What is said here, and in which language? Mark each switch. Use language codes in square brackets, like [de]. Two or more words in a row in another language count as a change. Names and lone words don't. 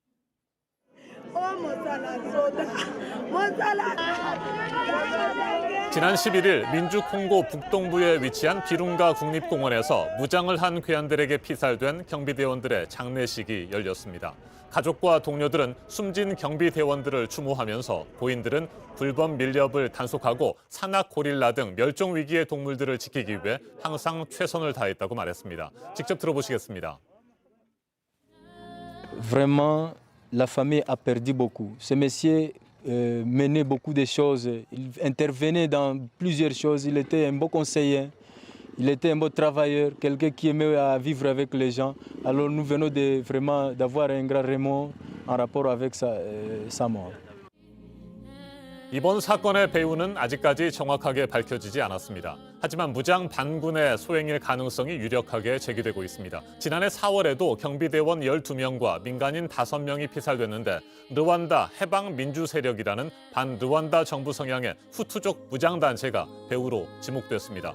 [ko] 지난 11일 민주 콩고 북동부에 위치한 비룽가 국립공원에서 무장을 한 괴한들에게 피살된 경비대원들의 장례식이 열렸습니다. 가족과 동료들은 숨진 경비대원들을 추모하면서 고인들은 불법 밀렵을 단속하고 산악 고릴라 등 멸종 위기의 동물들을 지키기 위해 항상 최선을 다했다고 말했습니다. 직접 들어보시겠습니다. [fr] Vraiment, la famille a perdu beaucoup. Ce monsieur menait beaucoup de choses. Il intervenait dans plusieurs choses. Il était un bon conseiller. Il était un bon travailleur, quelqu'un qui aimait à vivre avec les gens. Alors nous venons vraiment d'avoir un grand remords en rapport avec sa mort. [ko] 이번 사건의 배후는 아직까지 정확하게 밝혀지지 않았습니다. 하지만 무장 반군의 소행일 가능성이 유력하게 제기되고 있습니다. 지난해 4월에도 경비대원 12명과 민간인 5명이 피살됐는데 르완다 해방민주세력이라는 반르완다 정부 성향의 후투족 무장단체가 배후로 지목됐습니다.